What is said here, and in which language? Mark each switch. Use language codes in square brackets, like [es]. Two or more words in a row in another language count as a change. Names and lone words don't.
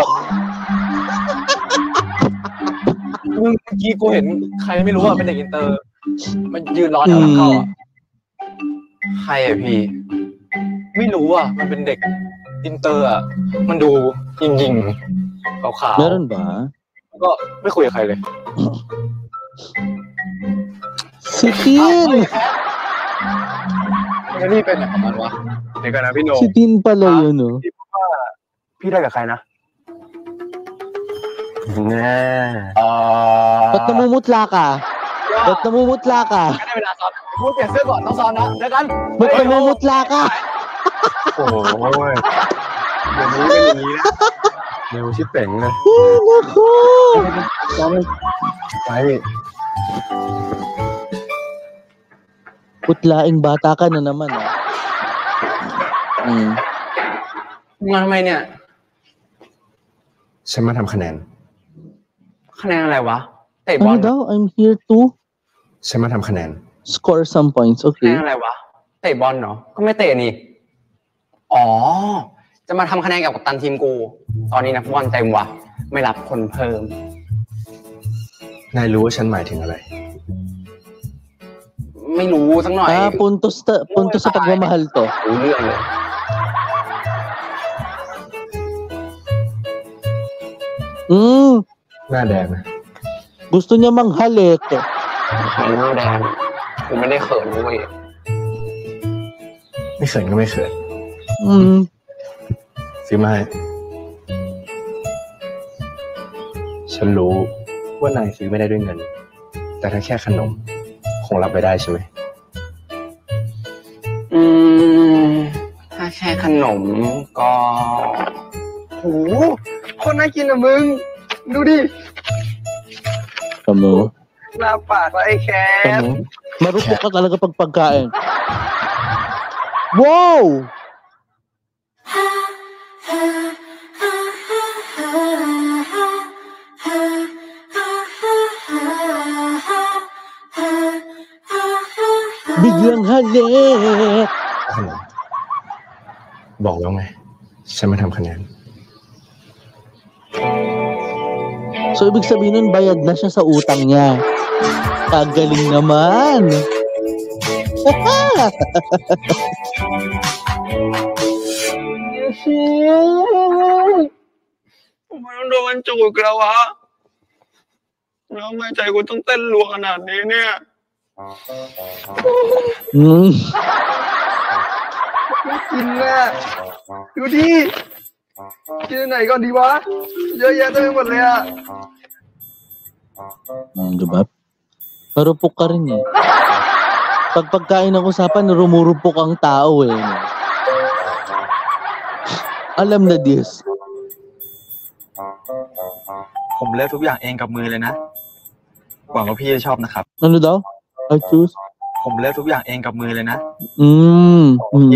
[th] เมื่อกี้กูเห็นใครไม่รู้อะเป็นเด็กอินเตอร์มันยืนรอแถวหลังเข้าอะใครอะพี่ไม่รู้อะมันเป็นเด็กอินเตอร์อะมันดูยิงขาวๆ [tl] Meron ba? [th] ก็ไม่คุยกับใครเลย [tl] Si Tin! [th] แล้วนี่เป็นอะไรของมันวะ เดี๋ยวกันนะพี่โน [tl] Si Tin pala yun, no? [th] พี่ได้กับใครนะ [tl] Ba't namumutla ka? [th] ก็ได้เวลาซ้อม กูเปลี่ยนเสื้อก่อนต้องซ้อมนะเจอกัน [tl] Ba't namumutla ka? [th] โอ้ยเดี๋ยวนี้เป็นอย่างนี้นะเร็วชิบเป๋งเลย [tl] Ay, naku. [th] ไป [tl] Putlaing bata ka na naman, ah. [th] มาทำไมเนี่ย ฉันมาทำคะแนน คะแนนอะไรวะเตะบอ [tl] Ano [th] ล [tl] daw? [en] I'm here to [th] ฉันมาทำคะแนน [en] score some points. [th] คะแน [en] Okay. [th] นอะไรวะเตะบอลเนาะก็ไม่เตะนี่อ๋อจะมาทำคะแนนกับกัปตันทีมกู ตอนนี้นักฟุตบอลเต็มว่ะไม่รับคนเพิ่ม นายรู้ว่าฉันหมายถึงอะไร ไม่รู้สักหน่อย [tl] Puntos sa pagmamahal to. [th] รู้เรื่องเลย หน้าแดงนะ [tl] Gusto niya manghalik. [th] ใครหน้าแดงกูไม่ได้เขินด้วย ไม่เขินก็ไม่เขิน ซื้อมาให้ฉันรู้ว่านายซื้อไม่ได้ด้วยเงิน แต่ถ้าแค่ขนมคงรับไปได้ใช่ไหม ถ้าแค่ขนมก็โหคนน่ากินอ่ะมึง ดูดิ Kamu. หน้าปากแล้วไอ้แคท Kamu. [tl] Marupok ka talaga pag pagkain. Wow! Biglang halik. [th] ขนมบอกแล้วไง ฉันมาทำคะแนน [tl] So, ibig sabihin nun, bayad na siya sa utang niya. Kagaling naman. [th] ทำไมต้องโดนจูบแล้ววะแล้วทำไมใจกูต้องเต้นรัวขนาดนี้เนี่ย Mm. ไม่กินน่ะดูดิกินไหนก่อนดีวะเยอะแยะเต็มไปหมดเลยอ่ะ [tl] Diba? Marupok ka rin eh. Pag pagkain ng usapan, rumurupok ang tao eh. Alam na this. [th] ผมเลือกทุกอย่างเองกับมือเลยนะหวังว่าพี่จะชอบนะครับ [tl] Ano daw? [en] I choose? [th] ผมเลือกทุกอย่างเองกับมือเลยนะ Mm.